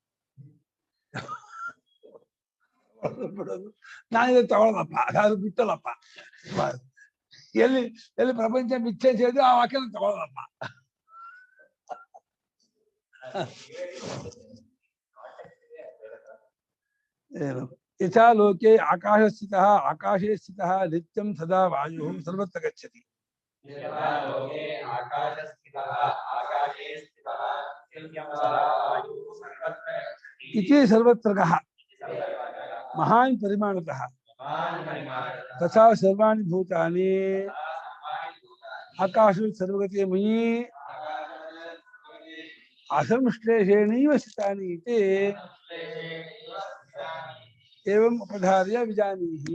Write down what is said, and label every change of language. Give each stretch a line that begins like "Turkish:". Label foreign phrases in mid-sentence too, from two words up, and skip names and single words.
Kannada: ಬಿಡೋದು ನಾನಿದೆ ತಗೊಳ್ಳದಪ್ಪ, ಅದು ಬಿಟ್ಟಲ್ಲಪ್ಪ. ಎಲ್ಲಿ ಎಲ್ಲಿ ಪ್ರಪಂಚ ಮಿಥ್ಯೆ ಸೇರಿದ್ರೆ ಆ ವಾಕ್ಯನ ತಗೊಳ್ಳದಪ್ಪ.
Sanskrit: ಏನು ಯಥಾ ಲೋಕೆ ಆಕಾಶ ಸ್ಥಿತಃ ಆಕಾಶೇ ಸ್ಥಿತಃ ನಿತ್ಯಂ ಸದಾ ವಾಯು ಸರ್ವತ್ರ ಗಚ್ಚತಿ. ಇತಿ ಸರ್ವತ್ರಗಃ ಮಹಾನ್ ಪರಿಮಾಣತಃ ತಥಾ ಸರ್ವಾಣಿ ಭೂತಾನಿ ಆಕಾಶ ಸರ್ವಗತಿಯ ಮಯಿ ಅಸಂಶ್ಲೇಷೇಣೈವ ಸ್ಥಿತಾನಿ ಇತಿ ಏವಂ ಉಪಧಾರ್ಯ ವಿಜಾನೀಹಿ.